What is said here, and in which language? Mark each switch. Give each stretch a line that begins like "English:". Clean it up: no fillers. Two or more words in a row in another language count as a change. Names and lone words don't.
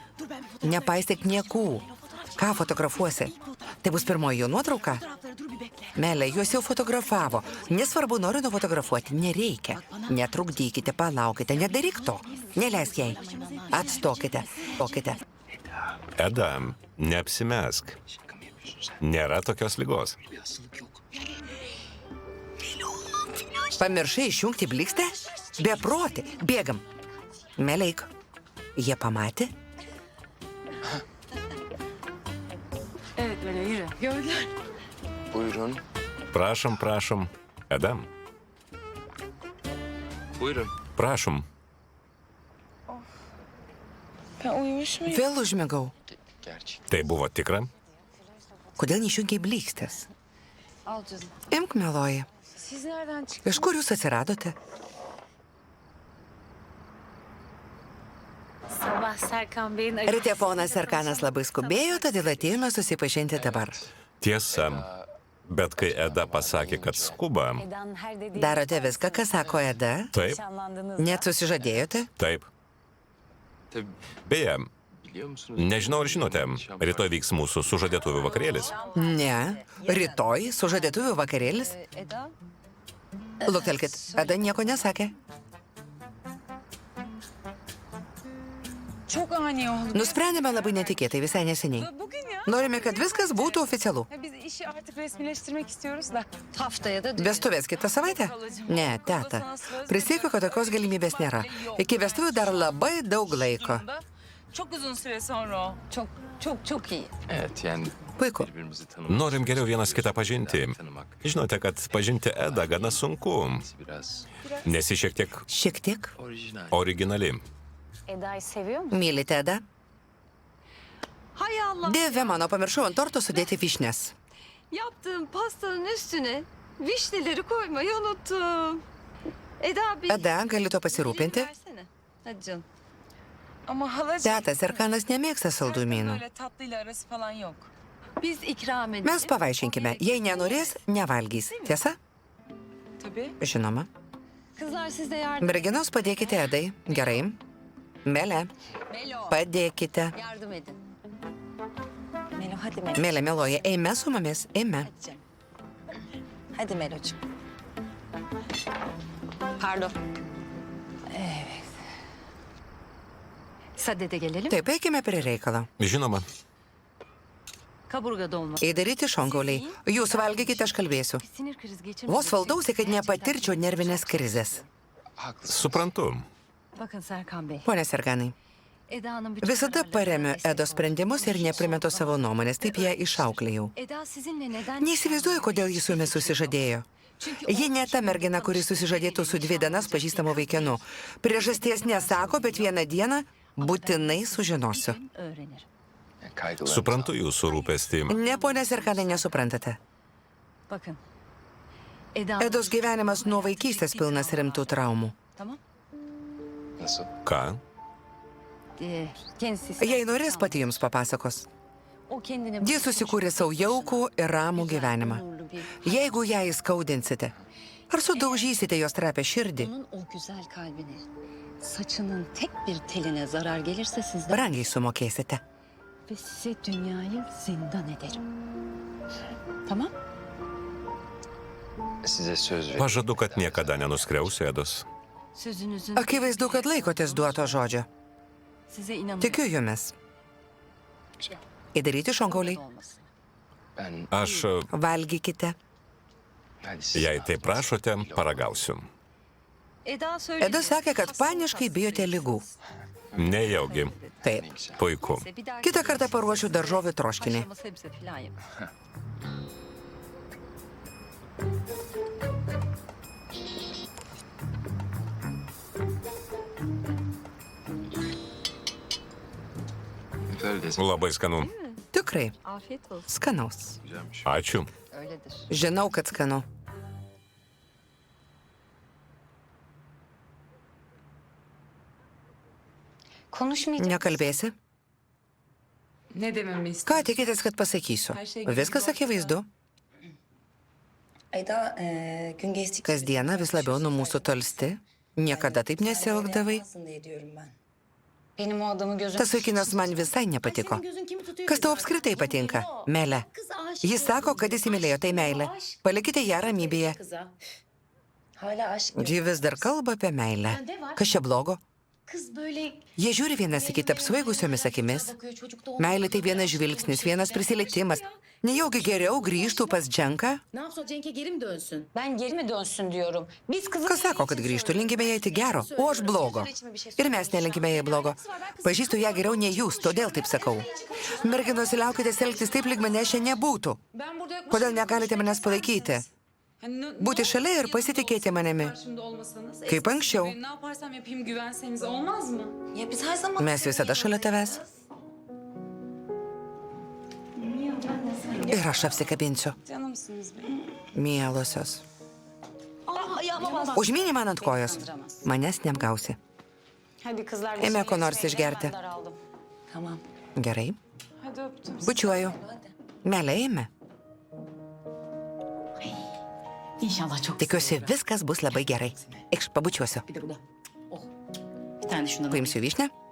Lithuanian: Nepaistyk niekų. Ką fotografuosi? Tai bus pirmoji jo nuotrauka? Melė, juos jau fotografavo. Nesvarbu, noriu nufotografuoti. Nereikia. Netrukdykite, palaukite, nedaryk to. Neleisk jai. Atstokite. Stokite. Eda, neapsimesk.
Turkish: Şaka mı yapıyorsun sen?
Lithuanian: Nėra tokios ligos.
Turkish: Bir hastalık yok.
Lithuanian: Pamiršai išjungti blikstę? Beproti. Bėgam. Meleik. Jie pamatė?
Turkish: Evet böyle yürü. Gördüler. Buyurun.
Lithuanian: Prašom, prašom. Edam,
Turkish: Buyurun.
Lithuanian: prašom.
Turkish: Ben uyumuş muyum?
Lithuanian: Vėl užmigau.
Turkish: Gerçi.
Lithuanian: Tai buvo tikra? Kodėl neišjungiai blikstės?
Turkish: Al canım.
Lithuanian: Imk, meloji.
Turkish: Siz nereden çıktınız?
Lithuanian: Iš kur jūs atsiradote?
Turkish: Sabah Serkan Bey'in
Lithuanian: Ryte ponas Serkanas labai skubėjo, todėl atėjome susipažinti dabar. Tiesa. Bet kai Eda pasakė, kad skuba,
Turkish: Eda'nın her dediği...
Lithuanian: Darote viską, ką sako Eda? taip,
Turkish: Nişanlandınız.
Lithuanian: Net susižadėjote? taip.
Turkish: Tabii
Lithuanian: Beje,
Turkish: biliyor musunuz?
Lithuanian: nežinau ar žinote, rytoj vyks mūsų sužadėtuvių vakarėlis. Ne. Rytoj sužadėtuvių vakarėlis? Eda, Luktelkit, Eda nieko nesakė.
Turkish: çok ani oldu.
Lithuanian: Nusprendėme labai netikėtai visai neseniai.
Turkish: Bugün ya.
Lithuanian: Norime, kad viskas būtų oficialu.
Turkish: Ya biz işi artık resmileştirmek istiyoruz da. haftaya da düğün.
Lithuanian: Vestuvės kitą savaitę? Ne, teta. Prisiekiu, kad tokios galimybės nėra. Iki vestuvių dar labai daug laiko.
Turkish: Çok uzun süre sonra o. Çok. Çok iyi. Evet yani
Lithuanian: Puiku.
Turkish: birbirimizi tanımak.
Lithuanian: Norim geriau vienas kitą pažinti.
Turkish: Tanımak
Lithuanian: Žinote, kad pažinti Edą gana sunku,
Turkish: biraz
Lithuanian: nes ji šiek tiek Šiek tiek. orijinal. originali.
Turkish: Eda'yı seviyor musun?
Lithuanian: Mylite Edą?
Turkish: Hay Allah.
Lithuanian: Dieve mano, pamiršau ant torto sudėti vyšnes.
Turkish: Yaptığım pastanın üstüne vişneleri koymayı unuttum. Eda bir...
Lithuanian: Eda, gali to pasirūpinti?
Turkish: Versene. Hadi canım. Ama halacığım... Tetas Serkanas nemėgsta saldumynų. Böyle tatlıyla arası falan yok. Biz ikram edelim.
Lithuanian: Mes pavaišinkime. Jei nenorės, nevalgys. Tiesa?
Turkish: Tabii.
Lithuanian: Žinoma.
Turkish: Kızlar siz de yardım...
Lithuanian: Merginos, padėkite Edai. Gerai. Mele, Melo. padėkite.
Turkish: Yardım edin. Melo hadi Melo.
Lithuanian: Mele meloja. Eime su mumis. Eime.
Turkish: Hadi canım. Hadi Melo'cum. Pardon. Sade de gelelim.
Lithuanian: Taip, eikime prie reikalo. Žinoma,
Turkish: Kaburga dolma.
Lithuanian: Įdaryti šonkauliai. Jūs valgykite, aš kalbėsiu.
Turkish: Sinir krizi geçirmek
Lithuanian: Vos
Turkish: için
Lithuanian: valdausi, kad nepatirčiau nervinės krizės. suprantu.
Turkish: Bakın Serkan Bey.
Lithuanian: Pone Serganai,
Turkish: Eda'nın bütün
Lithuanian: visada
Turkish: kararlarına
Lithuanian: paremiu
Turkish: destek
Lithuanian: Edos sprendimus ir neprimetu savo nuomonės, taip ją išauklėjau.
Turkish: Eda sizinle neden...
Lithuanian: Neįsivaizduoju, kodėl jis su jumis susižadėjo. Ji ne ta mergina, kuri susižadėtų su 2 dienas pažįstamu vaikinu. Priežasties nesako, bet vieną dieną būtinai sužinosiu.
Turkish: öğrenir. Yani kaygılar.
Lithuanian: Suprantu jūsų rūpestį. Ne, ponė Serkanai, nesuprantate.
Turkish: Bakın. Eda...
Lithuanian: Edos gyvenimas nuo vaikystės pilnas rimtų traumų.
Turkish: Tamam. Nasıl?
Lithuanian: Ką?
Turkish: Kendisi...
Lithuanian: Jei norės, pati jums papasakos.
Turkish: O kendine...
Lithuanian: Ji susikūrė savo jaukų ir ramų gyvenimą.
Turkish: Onurlu bir...
Lithuanian: Jeigu ją įskaudinsite, ar sudaužysite jos trapę širdį,
Turkish: Onun o güzel kalbine, saçının tek bir teline zarar gelirse sizden
Lithuanian: brangiai sumokėsite.
Turkish: ve size dünyayı zindan ederim. Tamam? Size söz veriyorum.
Lithuanian: Pažadu, kad niekada nenuskriausiu Edos.
Turkish: Sözünüzün
Lithuanian: Akivaizdu, kad laikotės duoto žodžio.
Turkish: size inanın.
Lithuanian: Tikiu jumis. Įdaryti šonkauliai.
Turkish: Olmasın. Ben
Lithuanian: Aš, Valgykite.
Turkish: hadi siz
Lithuanian: jei taip prašote, paragausiu.
Turkish: Eda söyledi.
Lithuanian: Eda sakė, kad paniškai bijote lygų. Nejaugi. Taip. Puiku.
Turkish: Bir dahaki
Lithuanian: Kitą kartą paruošiu daržovių troškinį.
Turkish: haşlama sebze falan yap. Öyledir.
Lithuanian: Labai skanu. Tikrai.
Turkish: Afiyet olsun.
Lithuanian: Skanaus.
Turkish: Güzelmiş.
Lithuanian: Ačiū.
Turkish: Öyledir.
Lithuanian: Žinau, kad skanu.
Turkish: Konuşmayacak.
Lithuanian: Nekalbėsi?
Turkish: Ne dememi
Lithuanian: Ką
Turkish: istiyorsun?
Lithuanian: tikitės, kad pasakysiu? Viskas akivaizdu.
Turkish: Eda gün geçtikçe...
Lithuanian: Kasdieną vis labiau nuo mūsų tolsti. Niekada taip nesielgdavai.
Turkish: diye diyorum ben. Benim o adamı gözüm...
Lithuanian: Tas vaikinas man visai nepatiko. Kas tau apskritai patinka? Meilė. Jis sako, kad įsimylėjo, tai meilė. Palikite ją ramybėje.
Turkish: Hala aşk.
Lithuanian: Ji vis dar kalba apie meilę. Kas čia blogo?
Turkish: Kız böyle...
Lithuanian: Jie žiūri vienas į kitą apsvaigusiomis akimis. Meilė tai vienas žvilgsnis, vienas prisilietimas. Nejaugi geriau grįžtų pas Dženką?
Turkish: Ne yapsın Cenk'e geri mi dönsün? Ben geri mi dönsün diyorum. Biz kızı...
Lithuanian: Kas sako, kad grįžtų, linkime jai tik gero, o aš blogo. Ir mes nelinkime jai blogo. Pažįstu ją geriau nei jūs, todėl taip sakau. Merginos, liaukite elgtis taip, lyg manęs čia nebūtų.
Turkish: Ben burada yokmuş
Lithuanian: Kodėl
Turkish: gibi
Lithuanian: negalite manęs palaikyti?
Turkish: Hani
Lithuanian: Būti šalia ir pasitikėti manimi.
Turkish: karşımda olmasanız,
Lithuanian: Kaip anksčiau.
Turkish: ben ne yaparsam yapayım güvenseniz olmaz mı? Ya biz her zaman...
Lithuanian: Mes visada šalia tavęs. Ir aš apsikabinsiu.
Turkish: Canımsınız benim.
Lithuanian: Mielosios.
Turkish: Ayağıma bas.
Lithuanian: Užmynį man ant kojos. Manęs neapgausi.
Turkish: Hadi kızlar.
Lithuanian: Ėmė ko nors išgerti.
Turkish: Ben daraldım. Tamam.
Lithuanian: Gerai.
Turkish: Hadi öptüm.
Lithuanian: Bučiuoju. Meilė, eime.
Turkish: İnşallah çok
Lithuanian: Tikiuosi, viskas bus labai gerai. Eikš, pabučiuosiu.
Turkish: Bir de bu da. Oh. Bir tane de şundan al.
Lithuanian: Paimsiu vyšnę.